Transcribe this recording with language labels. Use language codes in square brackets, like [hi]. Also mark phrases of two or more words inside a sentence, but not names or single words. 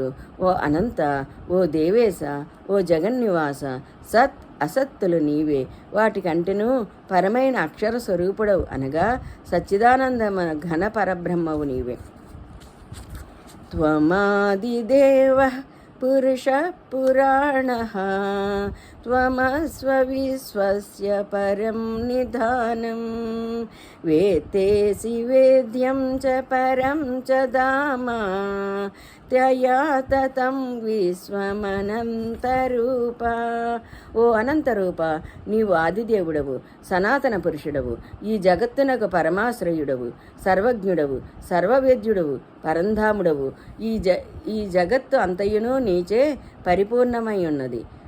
[te] ఓ అనంత, ఓ దేవేశ, ఓ జగన్నివాస, సత్ అసత్తులు నీవే, వాటికంటేనూ పరమైన అక్షర స్వరూపుడవు అనగా సచ్చిదానంద ఘన పరబ్రహ్మవు నీవే. [sa] త్వమాదిదేవ పురుష పురాణ त्वमस्व विश्वस्य परं निधानं वेत्तेसि वेद्यं च परं च धाम त्वया ततं విశ్వమనంతరూప. [te] ఓ అనంతరూప, నీవు ఆదిదేవుడవు, సనాతన పురుషుడవు, ఈ జగత్తునకు పరమాశ్రయుడవు, సర్వజ్ఞుడవు, సర్వవేద్యుడవు, పరంధాముడవు. ఈ జగత్తు అంతయును నీచే పరిపూర్ణమై ఉన్నది.